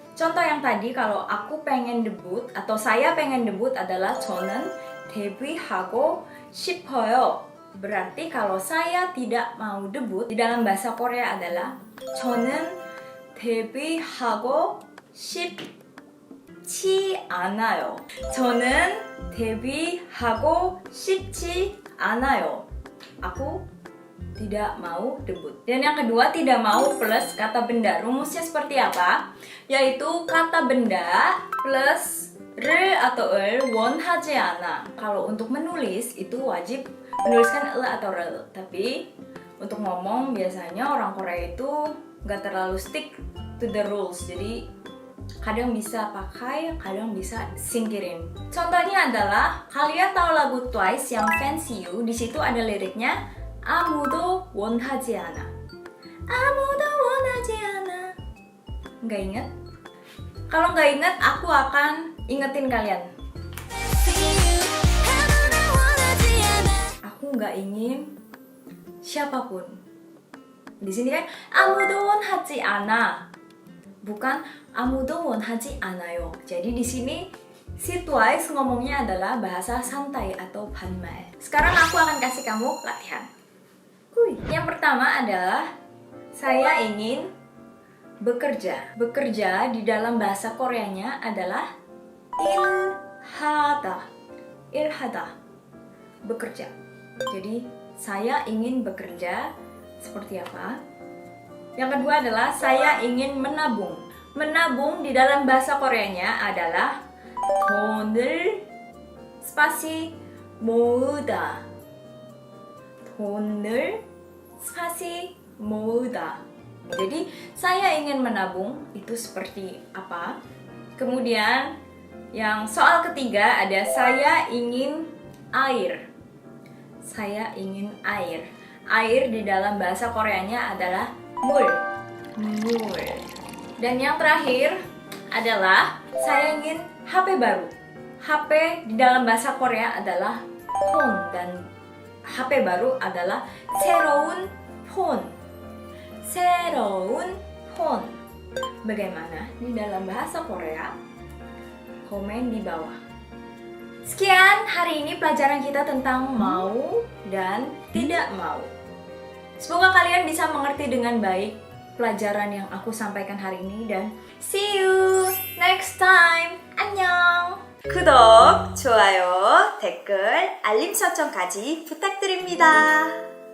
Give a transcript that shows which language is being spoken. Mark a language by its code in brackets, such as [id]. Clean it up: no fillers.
[id] Contoh yang tadi, kalau aku pengen debut atau saya pengen debut adalah [ko] 저는 데뷔하고 싶어요. [id] Berarti kalau saya tidak mau debut di dalam bahasa Korea adalah [ko] 저는 데뷔하고 싶지 않아요. 저는 데뷔하고 싶지 않아요. [id] Aku tidak mau debut. Dan yang kedua, tidak mau plus kata benda. Rumusnya seperti apa? Yaitu kata benda plus 를 atau 을 [ko] 원하지 않아. [id] Kalau untuk menulis itu wajib menuliskan 을 atau rel. Tapi untuk ngomong biasanya orang Korea itu nggak terlalu [en] stick to the rules. [id] Jadi kadang bisa pakai, kadang bisa singkirin. Contohnya adalah kalian tahu lagu Twice yang Fancy You. Di situ ada liriknya [ko] 아무도 원하지 않아. 아무도 원하지 않아. [id] Nggak inget? Kalau nggak inget, aku akan ingetin kalian. Aku nggak ingin siapapun. Di sini kan [ko] 아무도 원하지 않아. Bukan 아무도 원하지 않아요. [id] Jadi di sini si Twice ngomongnya adalah bahasa santai atau 반말. Sekarang aku akan kasih kamu latihan. Yang pertama adalah saya ingin bekerja. Bekerja di dalam bahasa Koreanya adalah 일하다. [ko] 일하다. Bekerja. [id] Jadi saya ingin bekerja seperti apa? Yang kedua adalah saya ingin menabung. Menabung di dalam bahasa Koreanya adalah [ko] 돈을 spasi 모으다. 돈을 spasi 모으다. [id] Jadi saya ingin menabung itu seperti apa? Kemudian yang soal ketiga ada saya ingin air. Saya ingin air. Air di dalam bahasa Koreanya adalah 물. [ko] 물. [id] Dan yang terakhir adalah saya ingin HP baru. HP di dalam bahasa Korea adalah phone dan HP baru adalah [ko] 새로운 phone. 새로운 phone. [id] Bagaimana di dalam bahasa Korea? Komen di bawah. Sekian hari ini pelajaran kita tentang mau dan tidak mau. Semoga kalian bisa mengerti dengan baik pelajaran yang aku sampaikan hari ini dan [en] see you next time. [ko] 안녕. 구독, 좋아요, 댓글, 알림 설정까지 부탁드립니다.